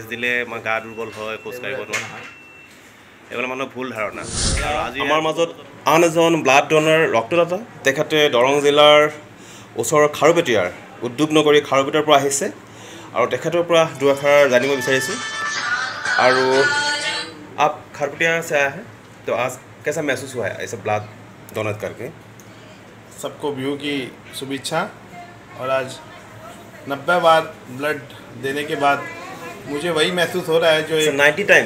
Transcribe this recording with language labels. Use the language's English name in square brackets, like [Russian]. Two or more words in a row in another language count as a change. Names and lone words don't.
[Assamese] দিলে আমাৰ গা দুৰ্বল হয় খোজকাঢ়িব নোৱাৰে এইবিলাক মানুহৰ ভুল ধাৰণা আজি আমাৰ মাজত আন এজন [English] blood donor [Assamese] ৰক্তদাতা তেখেতে দৰং জিলাৰ ওচৰৰ খাৰুপেটীয়াৰ উদ্যোগ নগৰী খাৰুপেটীয়াৰ পৰা আহিছে আৰু তেখেতৰ পৰা দুআষাৰ জানিব বিচাৰিছোঁ আৰু [Hindi] आप खारपेटिया से आया है तो आज कैसा महसूस हुआ है ऐसे ब्लड डोनेट करके सबको व्यू की शुभेच्छा और आज 90 बार ब्लड देने के बाद मुझे वही महसूस हो रहा है जो 90 टाइम्स